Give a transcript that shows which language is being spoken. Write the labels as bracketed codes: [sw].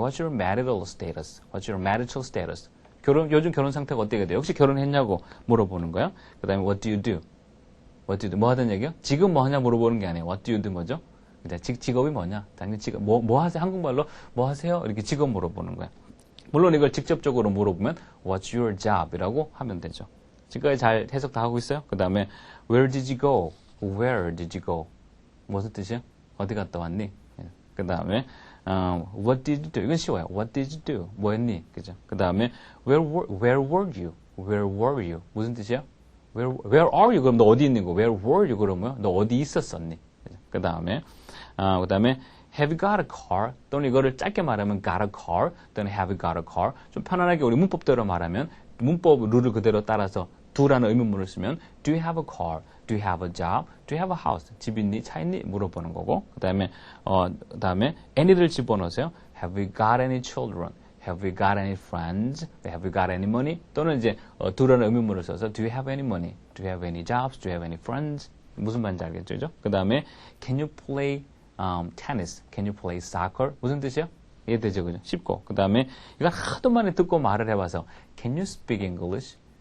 [en] What's your marital status? What's your marital status? [ko] 요즘 결혼 상태가 어떻게 돼요? 혹시 결혼했냐고 물어보는 거예요. 그 다음에 [en] What do you do? What do you do? [ko] 뭐 하던 얘기요? 지금 뭐 하냐 물어보는 게 아니에요. [en] What do you do [ko] 뭐죠? 직업이 뭐냐? 당연히 직업. 뭐 하세요? 한국말로 뭐 하세요? 이렇게 직업 물어보는 거예요. 물론 이걸 직접적으로 물어보면 [en] What's your job? [ko] 이라고 하면 되죠. 지금까지 잘 해석 다 하고 있어요? 그 다음에 [en] Where did you go? Where did you go? [ko] 무슨 뜻이에요? 어디 갔다 왔니? 그 다음에 [en] What did you do? [ko] 이건 쉬워요. [en] What did you do? [ko] 뭐 했니? 그죠? 그 다음에 [en] Where were you? Where were you? 무슨 뜻이에요? Where are you? [ko] 그럼 너 어디 있는 거? [en] Where were you? [ko] 그러면 너 어디 있었었니? 그 다음에 [en] Have you got a car? [ko] 또는 이거를 짧게 말하면 [en] got a car 또는 have you got a car. [ko] 좀 편안하게 우리 문법대로 말하면 문법 룰을 그대로 따라서 do라는 의문문을 쓰면 [en] Do you have a car? Do you have a job? Do you have a house? [ko] 집 있니? 차 있니? 물어보는 거고. 그 다음에 any를 집어넣으세요. [en] Have you got any children? Have you got any friends? Have you got any money? [ko] 또는 이제 do라는 의문문을 써서 [en] Do you have any money? Do you have any jobs? Do you have any friends? [ko] 무슨 말인지 알겠죠? 그 다음에 [en] Can you play tennis? Can you play soccer? [ko] 무슨 뜻이요? 이해되죠? 그죠? 쉽고. 그 다음에 이건 하도 많이 듣고 말을 해봐서 [en] Can you speak English?